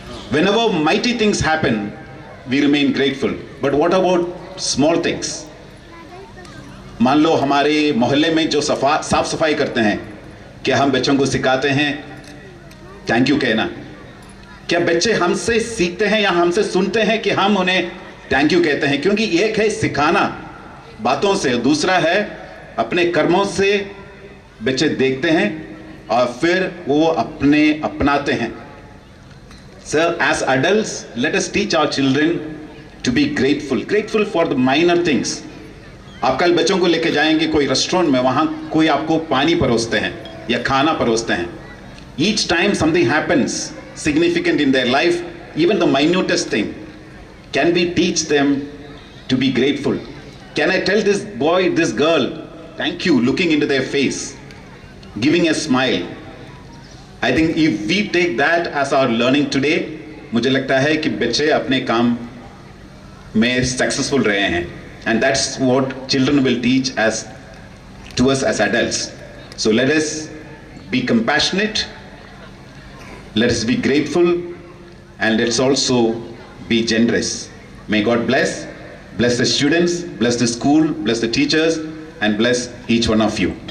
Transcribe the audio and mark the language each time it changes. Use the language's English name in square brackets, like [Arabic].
[English] Whenever mighty things happen, we remain grateful. But what about small things? [Hindi] मान लो हमारे मोहल्ले में जो साफ सफाई करते हैं, क्या हम बच्चों को सिखाते हैं थैंक यू कहना? क्या बच्चे हमसे सीखते हैं या हमसे सुनते हैं कि हम उन्हें थैंक यू कहते हैं? क्योंकि एक है सिखाना बातों से, दूसरा है अपने कर्मों से बच्चे देखते हैं और फिर वो अपनाते हैं. [English] So as adults, let us teach our children to be grateful for the minor things. [Hindi] आप कल बच्चों को लेके जाएंगे कोई रेस्टोरेंट में, वहाँ कोई आपको पानी परोसते हैं या खाना परोसते हैं. [English] Each time something happens significant in their life, even the minutest thing, can we teach them to be grateful? Can I tell this boy, this girl, thank you, looking into their face, giving a smile? I think if we take that as our learning today, [Hindi] मुझे लगता है कि बच्चे अपने काम में successful रहे हैं. [English] And that's what children will teach to us as adults. So let us be compassionate, let us be grateful, and let's also be generous. May God bless the students, bless the school, bless the teachers, and bless each one of you.